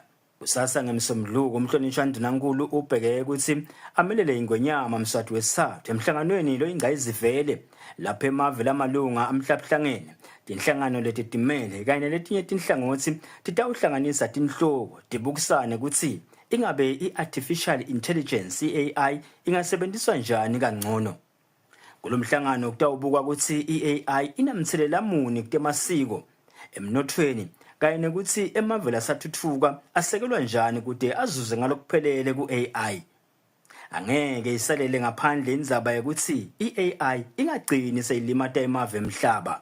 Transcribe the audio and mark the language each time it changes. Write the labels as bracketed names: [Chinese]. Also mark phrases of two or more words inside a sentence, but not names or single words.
[Swati] Kusasa ngemsombuluko umhlonishwa Ndunankulu ubheke ukuthi amelele ingwenyama mswati wesithathu emhlanganweni lo ingayizivele lapha emave lamalunga amhlabuhlangene tinhlangano letitimele kanye letinye tinhlangothi titawuhlanganisa tinhloko tibukisane ukuthi ingabe i- [English] artificial intelligence [Swati] i-AI ingasebenziswa njani kangcono. Kulomhlangano kutawubukwa ukuthi i-AI inamthelela muni kutemasiko emnothweni kanye nekuthi emave lasathuthuka asekelwa njani kude azuze ngalokuphelele ku-AI. Angeke isalele ngaphandle indzaba yokuthi i-AI ingagcini seyilimata emave emhlaba.